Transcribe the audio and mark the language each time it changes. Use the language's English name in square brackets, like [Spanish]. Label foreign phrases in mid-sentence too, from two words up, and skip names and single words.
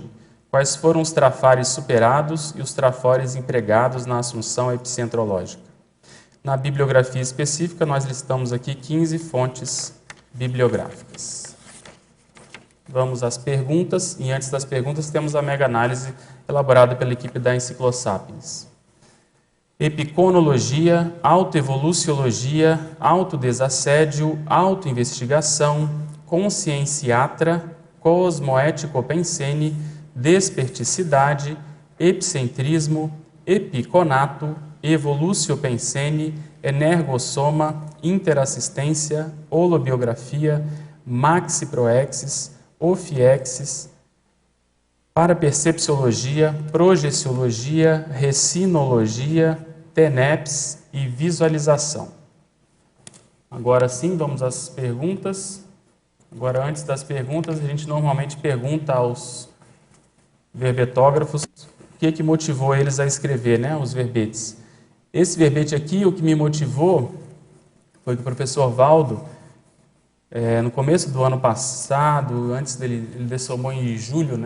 [Portuguese] Quais foram os trafares superados e os trafares empregados na assunção epicentrológica? Na bibliografia específica, nós listamos aqui 15 fontes bibliográficas. Vamos às perguntas, e antes das perguntas temos a mega-análise elaborada pela equipe da Enciclosapiens. Epiconologia, autoevoluciologia, autodesassédio, autoinvestigação, conscienciatra, cosmoético-pensene, desperticidade, epicentrismo, epiconato, evoluciopensene, energossoma, interassistência, holobiografia, maxiproexis, ofiexis, parapercepciologia, projeciologia, recinologia, TENEPS e visualização. Agora sim, vamos às perguntas. Agora, antes das perguntas, a gente normalmente pergunta aos verbetógrafos o que motivou eles a escrever, né, os verbetes. Esse verbete aqui, o que me motivou foi que o professor Valdo, no começo do ano passado, antes dele, ele dessomou em julho, né?